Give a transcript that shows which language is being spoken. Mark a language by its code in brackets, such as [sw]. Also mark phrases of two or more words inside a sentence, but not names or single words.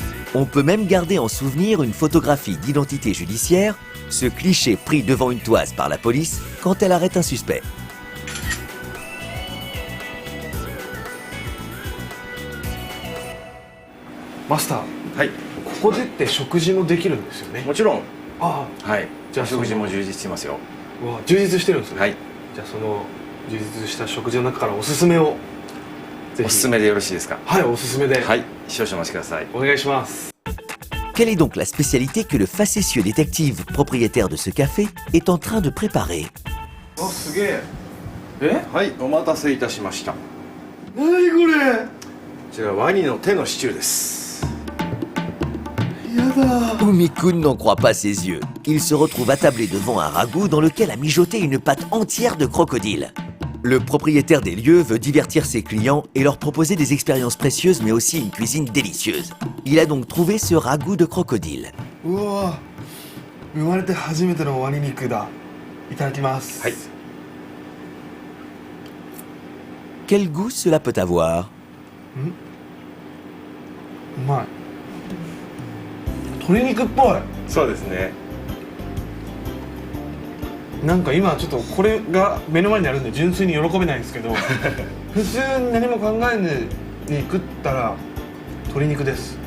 [fr] On peut même garder en souvenir une photographie d'identité judiciaire, ce cliché pris devant une toise par la police quand elle arrête un suspect. [ja] マスター、はい、ここでって食事もできるんですよね。もちろん。ああ、はい。じゃあ食事も充実してますよ。わあ、充実してるんですね。はい。じゃあその充実した食事の中からおすすめをぜひ。おすすめでよろしいですか。はい、おすすめで。はい、少々お待ちください。お願いします。 [fr] Quelle est donc la spécialité que le facétieux détective propriétaire de ce café est en train de préparer? [ja] あ、すげえ。はい、お待たせいたしました。何これ。こちらワニの手のシチューです。 [fr] Umi-kun n'en croit pas ses yeux. Il se retrouve attablé devant un ragoût dans lequel a mijoté une pâte entière de crocodile. Le propriétaire des lieux veut divertir ses clients et leur proposer des expériences précieuses mais aussi une cuisine délicieuse. Il a donc trouvé ce ragoût de crocodile. [ja] うわ、生まれて初めてのワニ肉だ。いただきます。はい。 [fr] Quel goût cela peut avoir? [ja] うまい。鶏肉っぽい。そうですね。なんか今ちょっとこれが目の前にあるんで純粋に喜べないんですけど普通に何も考えずに食ったら鶏肉です。